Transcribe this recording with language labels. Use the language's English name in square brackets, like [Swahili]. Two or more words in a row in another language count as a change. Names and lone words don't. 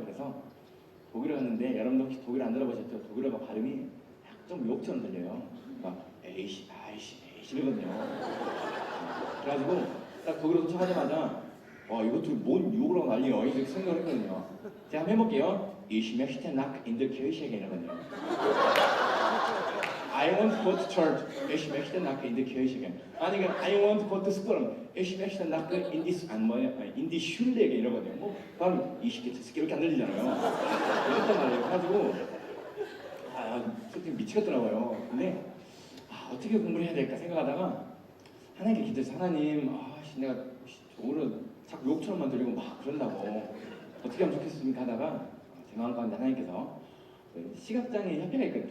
[Korean] 그래서 독일어 하는데 여러분도 혹시 독일어 안 들어보셨죠? 독일어가 발음이 좀 욕처럼 들려요. 막 에이씨, 아이씨, 에이씨 이러거든요. 그래가지고 딱 독일어 도착하자마자 이것도 뭔 욕을 하고 난리야 이렇게 생각을 했거든요. 제가 한번 해볼게요. [German] Ich möchte nach in der Kirche gehen. [English] I want to go to church. [German] Ich möchte nach in der Kirche gehen. [English] 아니면 I want to go to school. [German] Ich möchte nach in die Schule gehen 이러거든요. [Korean] 뭐 그럼 20개, 30개 이렇게 안 들리잖아요. 이랬단 말이에요. 그래가지고 솔직히 미치겠더라고요. 근데 어떻게 공부를 해야 될까 생각하다가 하나님께 기도해서 하나님, 내가 오늘 자꾸 욕처럼만 들리고 막 그런다고 어떻게 하면 좋겠습니까 하다가 제 마음 가운데 하나님께서 시각장애 협회가 있거든요.